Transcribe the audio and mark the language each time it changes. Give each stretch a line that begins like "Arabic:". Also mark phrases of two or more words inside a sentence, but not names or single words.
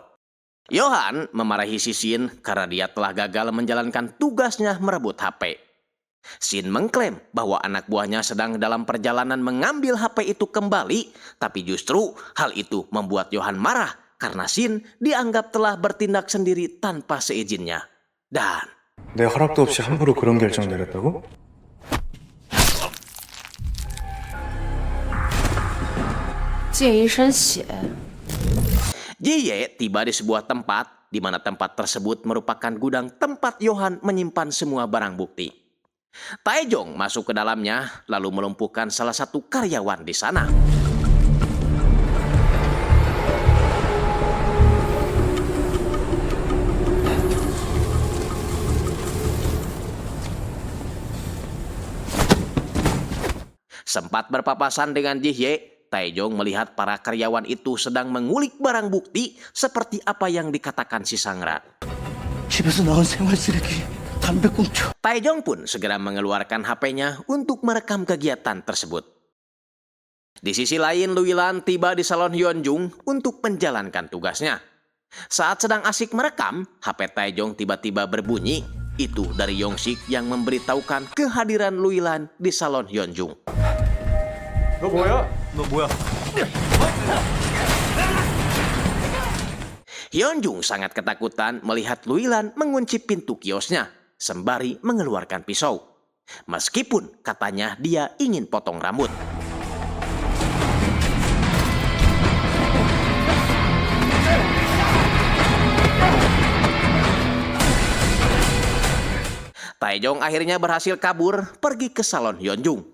Indonesian: Yohan memarahi si Shin karena dia telah gagal menjalankan tugasnya merebut HP. Shin mengklaim bahwa anak buahnya sedang dalam perjalanan mengambil HP itu kembali, tapi justru hal itu membuat Yohan marah karena Shin dianggap telah bertindak sendiri tanpa seizinnya. Dan
Korean: 내 허락도 없이 함부로 그런 결정 내렸다고?
Indonesian: Ji Hye tiba di sebuah tempat di mana tempat tersebut merupakan gudang tempat Yohan menyimpan semua barang bukti. Taejong masuk ke dalamnya lalu melumpuhkan salah satu karyawan di sana. Sempat berpapasan dengan Ji Hye, Taejong melihat para karyawan itu sedang mengulik barang bukti seperti apa yang dikatakan si Sangra.
Korean: 집에서 나온 생활 쓰레기, 담배 꽁초.
Indonesian: Taejong pun segera mengeluarkan HP-nya untuk merekam kegiatan tersebut. Di sisi lain, Lui Lan tiba di salon Hyunjung untuk menjalankan tugasnya. Saat sedang asik merekam, HP Taejong tiba-tiba berbunyi. Itu dari Yongsik yang memberitahukan kehadiran Lui Lan di salon Hyunjung.
Korean: 너 뭐야? 너 뭐야?
Indonesian: Hyunjung sangat ketakutan melihat Lui Lan mengunci pintu kiosnya sembari mengeluarkan pisau. Meskipun katanya dia ingin potong rambut. Taejong akhirnya berhasil kabur pergi ke salon Hyunjung.